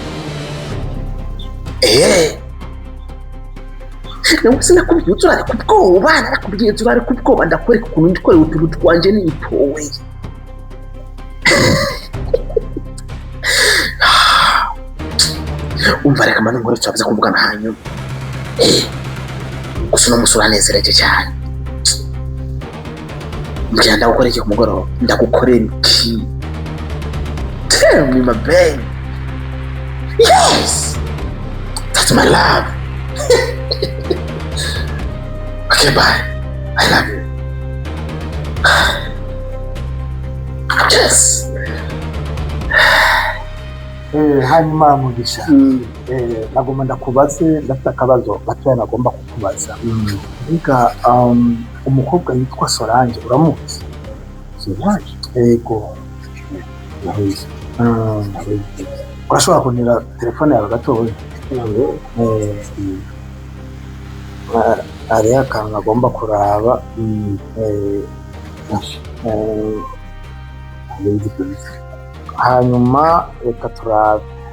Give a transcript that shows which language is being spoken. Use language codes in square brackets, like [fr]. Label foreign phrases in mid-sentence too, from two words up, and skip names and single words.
[rn] nawe sinakubwiye uzurare ku bwoba narakubwiye uzurare ku bwoba ndakwereka ukuntu ndikorera utuntu twanje nitowe umva reka manu nkore turabiza kuvugana hanyuma gusa uno musi uranezereje cyane mbwira ndagukorera iki ku mugoroba ndagukorera iki [en] tell me my baby yes that's my love okay bye I love you yes [rn] hanyuma Mugisha nagomba ndakubaze ndafite akabazo gatoya nagomba kukubaza mbega umukobwa yitwa Solange uramuzi? Solange yego urashobora kunira telefone yawe gatoya hariho akantu nagomba kuraba hanyuma reka turabe